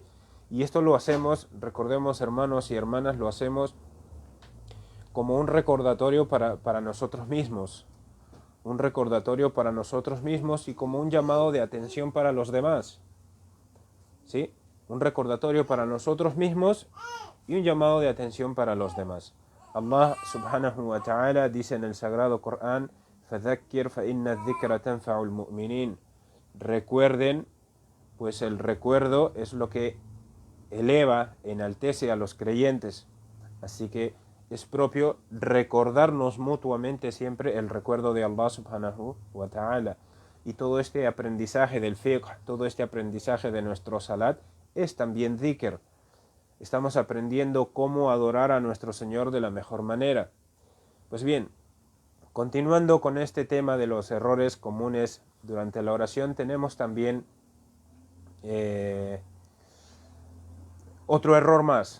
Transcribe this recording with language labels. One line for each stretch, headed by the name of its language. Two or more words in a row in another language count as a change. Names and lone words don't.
Spanish: Y esto lo hacemos, recordemos hermanos y hermanas, lo hacemos como un recordatorio para nosotros mismos, y como un llamado de atención para los demás, ¿sí? Un recordatorio para nosotros mismos y un llamado de atención para los demás.
Arabic: الله سبحانه وتعالى
Spanish: dice en el sagrado Corán:
Arabic: فَذَكِّرْ فَإِنَّ الذِّكْرَ تَنْفَعُ الْمُؤْمِنِينَ.
Spanish: Recuerden, pues el recuerdo es lo que eleva, enaltece a los creyentes. Así que es propio recordarnos mutuamente siempre el recuerdo de
Arabic: الله سبحانه وتعالى.
Spanish: Y todo este aprendizaje del fiqh, todo este aprendizaje de nuestro salat, es también dhikr. Estamos aprendiendo cómo adorar a nuestro Señor de la mejor manera. Pues bien, continuando con este tema de los errores comunes durante la oración, tenemos también Otro error más.